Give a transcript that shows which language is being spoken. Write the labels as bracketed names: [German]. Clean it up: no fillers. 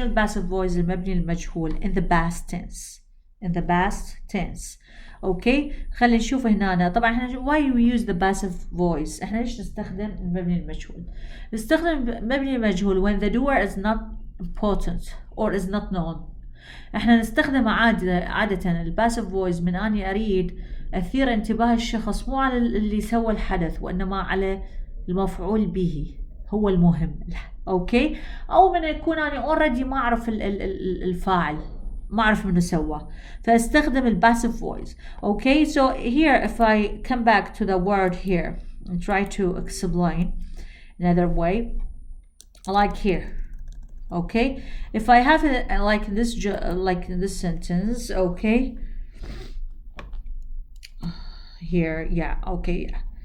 [English] شنو passive voice المبني المجهول in the past tense, in the past tense, okay? [Arabic] خلينا نشوف هنا. طبعا احنا [English] why we use the passive voice. [Arabic] احنا ليش نستخدم المبني المجهول؟ نستخدم المبني المجهول [English] when the doer is not important or is not known. [Arabic] احنا نستخدم عادة الباسيف فويس من اني اريد اثير انتباه الشخص مو على اللي سوى الحدث، وانما على المفعول به هو المهم، اوكي؟ او من يكون اني اوريدي ما اعرف الفاعل، ما اعرف منو سوى، فاستخدم الباسيف فويس. [English] Okay, so here if I come back to the word here and try to explain another way, like here. Okay, if I have it like this sentence, okay, here, yeah, okay, yeah.